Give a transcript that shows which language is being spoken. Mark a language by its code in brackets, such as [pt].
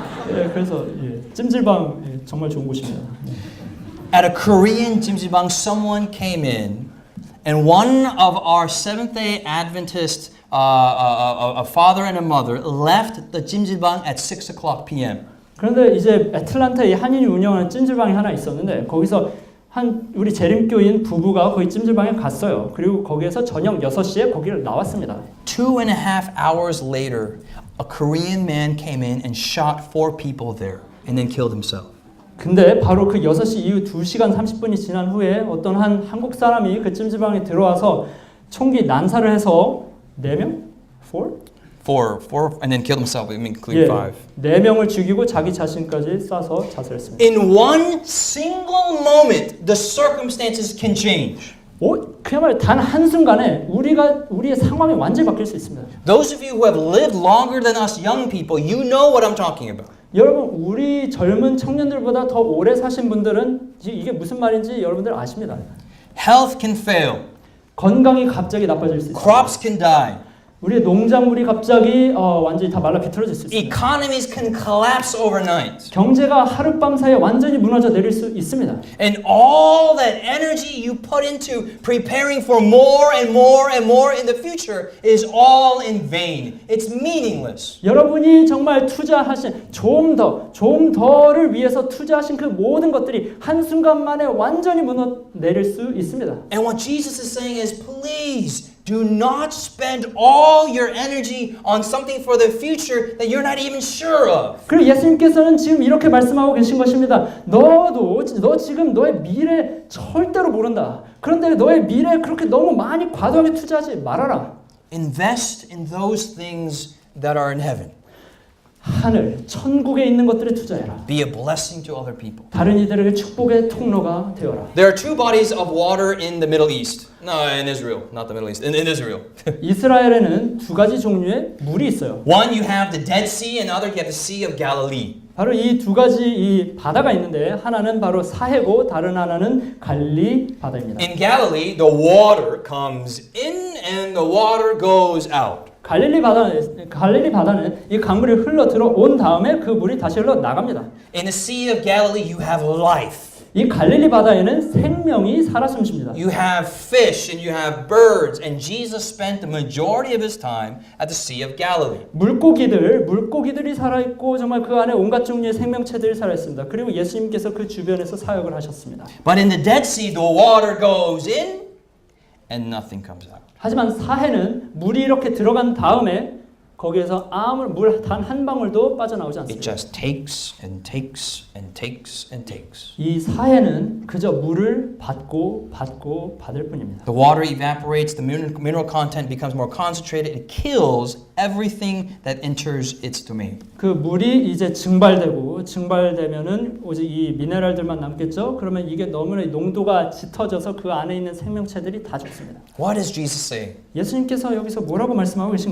[ko] 예, 그래서 찜질방 정말 좋은 곳입니다. [en] At a Korean 찜질방, someone came in, and one of our Seventh-day Adventist, a father and a mother, left the 찜질방 at 6:00 p.m. [ko] 그런데 이제 애틀란타에 한인이 운영하는 찜질방이 하나 있었는데 거기서 우리 재림교인 부부가 거기 찜질방에 갔어요. 그리고 거기에서 저녁 6시에 거기를 나왔습니다. [en] 2.5 hours later, a Korean man came in and shot 4 people there, and then killed himself. [ko] 근데 바로 그 6시 이후 2시간 30분이 지난 후에 어떤 한 한국 사람이 그 찜질방에 들어와서 총기 난사를 해서 4명? 4? [en] 4, and then killed himself, including [ko] 예, [en] 5. [ko] 4명을 죽이고 자기 자신까지 쏴서 자살했습니다. [en] In one single moment, the circumstances can change. [ko] 그야말로 단 한순간에 우리의 상황이 완전히 바뀔 수 있습니다. [en] Those of you who have lived longer than us young people, you know what I'm talking about. [ko] 여러분, 우리 젊은 청년들보다 더 오래 사신 분들은 이게 무슨 말인지 여러분들 아십니다. [en] Health can fail. [ko] 건강이 갑자기 나빠질 수 있습니다. [en] Crops can die. [ko] 우리의 농작물이 갑자기 완전히 다 말라 비틀어질 수 있습니다. [en] Economies can collapse overnight. [ko] 경제가 하룻밤 사이에 완전히 무너져 내릴 수 있습니다. [en] And all that energy you put into preparing for more and more and more in the future is all in vain. It's meaningless. [ko] 여러분이 정말 투자하신 좀 더를 위해서 투자하신 그 모든 것들이 한순간 만에 완전히 무너 내릴 수 있습니다. [en] And what Jesus is saying is, please do not spend all your energy on something for the future that you're not even sure of. [ko] 그리고 예수님께서는 지금 이렇게 말씀하고 계신 것입니다. 너 지금 너의 미래 절대로 모른다. 그런데 너의 미래에 그렇게 너무 많이 과도하게 투자하지 말아라. [en] Invest in those things that are in heaven. [ko] 하늘, 천국에 있는 것들에 투자해라. [en] Be a blessing to other people. [ko] 다른 이들에게 축복의 통로가 되어라. [en] There are two bodies of water in the Middle East. No, in Israel, not the Middle East. In Israel. [ko] 이스라엘에는 두 가지 종류의 물이 있어요. [en] One, you have the Dead Sea, and other, you have the Sea of Galilee. [ko] 바로 이 두 가지 이 바다가 있는데 하나는 바로 사해고 다른 하나는 갈릴리 바다입니다. [en] In Galilee, the water comes in and the water goes out. [ko] 갈릴리 바다는 이 강물이 흘러 들어온 다음에 그 물이 다시 흘러 나갑니다. [en] In the Sea of Galilee, you have life. [ko] 이 갈릴리 바다에는 생명이 살아 숨쉽니다. [en] You have fish and you have birds, and Jesus spent the majority of his time at the Sea of Galilee. [ko] 물고기들이 살아 있고 정말 그 안에 온갖 종류의 생명체들이 살아 있습니다. 그리고 예수님께서 그 주변에서 사역을 하셨습니다. [en] But in the Dead Sea, the water goes in and nothing comes out. [ko] 하지만 사해는 물이 이렇게 들어간 다음에 거기에서 아무 물 단 한 방울도 빠져나오지 [en] It [ko] 않습니다. [en] just takes and takes and takes and takes. [ko] 이 사해는 그저 물을 받고 받을 뿐입니다. [en] The water evaporates, the mineral content becomes more concentrated, it kills everything that enters its domain. [ko] 그 물이 이제 증발되면은 오직 이 미네랄들만 남겠죠. 그러면 이게 너무나 농도가 짙어져서 그 안에 있는 생명체들이 다 죽습니다. [en] What is Jesus saying? [ko] 예수님께서 여기서 뭐라고 말씀하고 계신